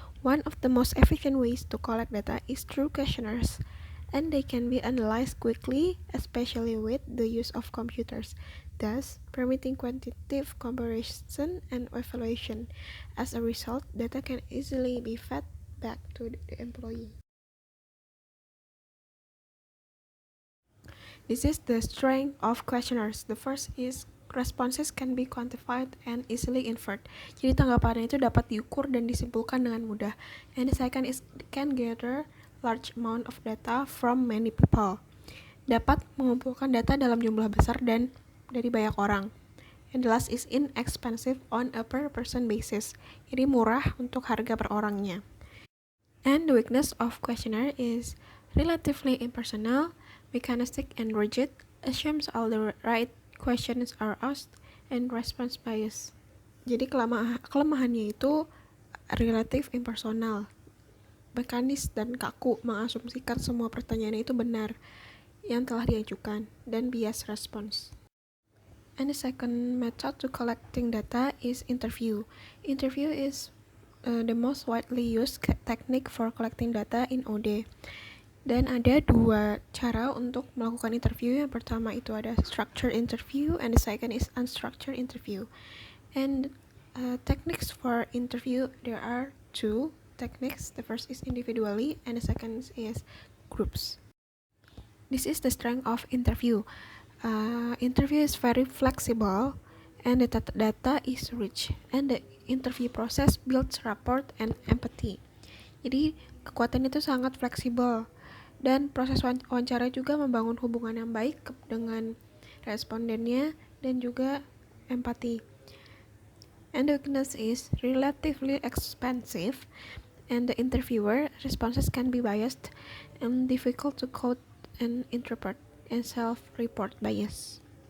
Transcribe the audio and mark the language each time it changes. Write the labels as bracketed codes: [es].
[en] One of the most efficient ways to collect data is through questionnaires, and they can be analyzed quickly, especially with the use of computers, thus permitting quantitative comparison and evaluation. As a result, data can easily be fed back to the employee. This is the strength of questionnaires. The first is responses can be quantified and easily inferred. [id] Jadi tanggapannya itu dapat diukur dan disimpulkan dengan mudah. [en] And the second is can gather large amount of data from many people. [id] Dapat mengumpulkan data dalam jumlah besar dan dari banyak orang. [en] And the last is inexpensive on a per person basis. [id] Jadi murah untuk harga per orangnya. [en] And the weakness of questionnaire is relatively impersonal, mechanistic, and rigid, assumes all the right questions are asked, and response bias. [id] Jadi kelemahannya itu relatif impersonal, mekanis dan kaku, mengasumsikan semua pertanyaan itu benar yang telah diajukan, dan bias response. [en] And the second method to collecting data is interview. Interview is the most widely used technique for collecting data in OD. [id] Dan ada dua cara untuk melakukan interview. [en] Yang pertama itu ada structured interview, and the second is unstructured interview. And techniques for interview, there are two techniques. The first is individually, and the second is groups. This is the strength of interview. Interview is very flexible, and the data is rich, and the interview process builds rapport and empathy. [id] Jadi kekuatan itu sangat fleksibel, dan proses wawancara juga membangun hubungan yang baik dengan respondennya dan juga empati. [en] And the weakness is relatively expensive, and the interviewer responses can be biased and difficult to quote and interpret, and self-report bias.